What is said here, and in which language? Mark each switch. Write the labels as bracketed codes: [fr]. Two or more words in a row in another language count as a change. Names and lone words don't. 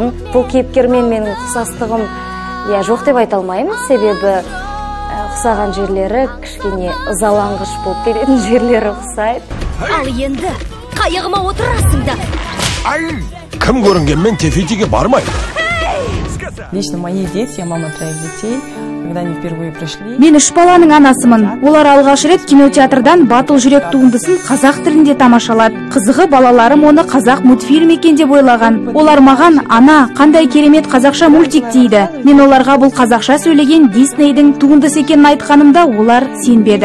[kk] Бұл кейіпкермен менің ұқсастығым жоқ деп айта алмаймын, себебі ұқсаған жерлері кішкене ызаланғыш болып келетін жерлері ұқсайды. Ал енді қайығыма отырасың да. Кім көрінгенмен тефетиге бармайды. [ru] Лично мои дети, я мама 3 детей, когда они впервые пришли. [kk] Мен 3 баланың анасымын. Олар алғаш рет кинотеатрдан Батыл жүрек туындысын қазақ тілінде тамашалады. Қызығы балаларым оны қазақ мультфильм екен деп ойлаған. Олар маған ана, қандай керемет қазақша мультик дейді. Мен оларға бұл қазақша сөйлеген Диснейдің туындысы екенін айтқанымда олар сенбеді.